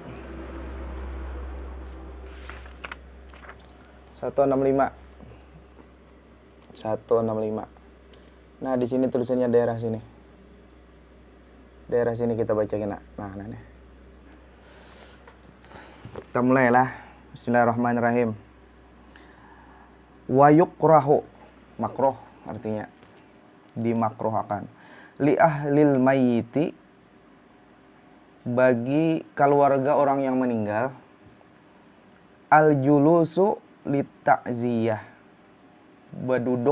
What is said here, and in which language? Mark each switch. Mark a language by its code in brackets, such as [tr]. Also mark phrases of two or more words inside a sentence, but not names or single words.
[id] 165. Nah, di sini tulisannya daerah sini. Daerah sini kita baca kena. Nah, nih. Kita mulailah. [ar] بسم الله الرحمن الرحيم. ويكره, [id] makruh artinya dimakruhkan. [ar] لأهل الميت, [id] bagi keluarga orang yang meninggal, [ar] الجلوس للتعزية, [id] berduduk.